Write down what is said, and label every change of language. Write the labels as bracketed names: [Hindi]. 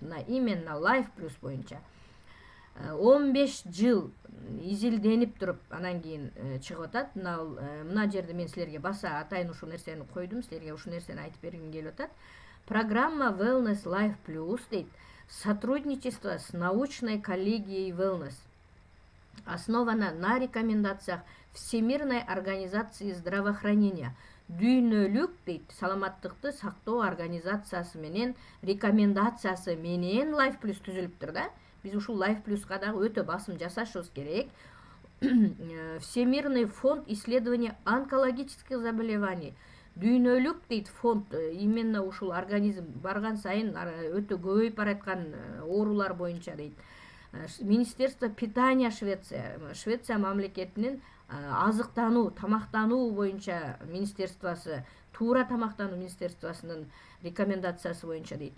[Kyrgyz] Мына именно Life Plus боюнча 15 жыл изилденип туруп анан кийин чыгып атат. Мына жерде мен силерге баса атайын ушул нерсени койдум, силерге ушул нерсени айтып бергим келип атат. [Russian] Программа Wellness Life Plus дейт. Сотрудничество с научной коллегией Wellness. Основана на рекомендациях Всемирной организации здравоохранения. [Kyrgyz] Дүйнөлүк дейт, саламаттыкты сактоо организациясы менен рекомендациясы менен Life Plus түзүлүптүр да. Биз ушул Life Plus'ка дагы өтө басым жасашыбыз керек. [Russian] Всемирный фонд исследования онкологических заболеваний. [Kyrgyz] Дүйнөлүк дейт фонд, именно ушул организм барган сайын өтө көбөйүп бараткан оорулар боюнча дейт. [Russian] Министерство питания [Kyrgyz] Швеция мамлекетинин азыктануу, тамактануу боюнча министерствосы, туура тамактануу министерствосунун рекомендациясы боюнча дейт.